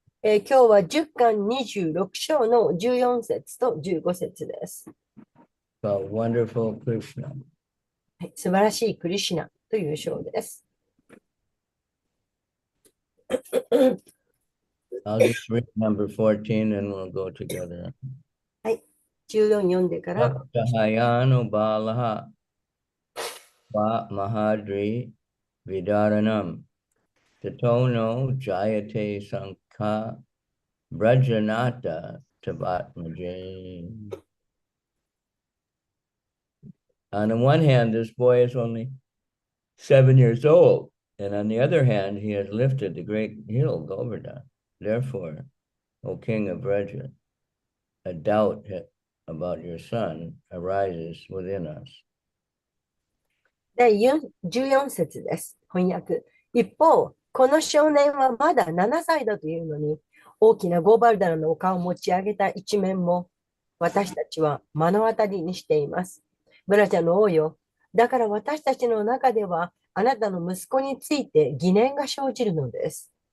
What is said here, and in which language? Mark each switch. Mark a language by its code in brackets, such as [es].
[ja] 今日は10巻26章の14節と15節です。 [en] Called Wonderful Krishna. [ja] はい、素晴らしいクリシュナという章です。 [en] I'll just read number 14 and we'll go together. [ja] はい。14読んでから、 [sa] Vaktahayano Balaha Va Mahadri Vidaranam Tatono Jayate Sankha Brajanata Tabatmaje. [en] On the one hand, this boy is only 7 years old, and on the other hand, he has lifted the great hill Govardhan. Therefore, O king of Braja, a doubt about your son arises within us. [ja] 第14節です。翻訳。一方、この少年はまだ7歳だというのに、大きなゴーバルダラの丘を持ち上げた一面も、私たちは目の当たりにしています。ブラジャの王よ。だから私たちの中では、あなたの息子について疑念が生じるのです。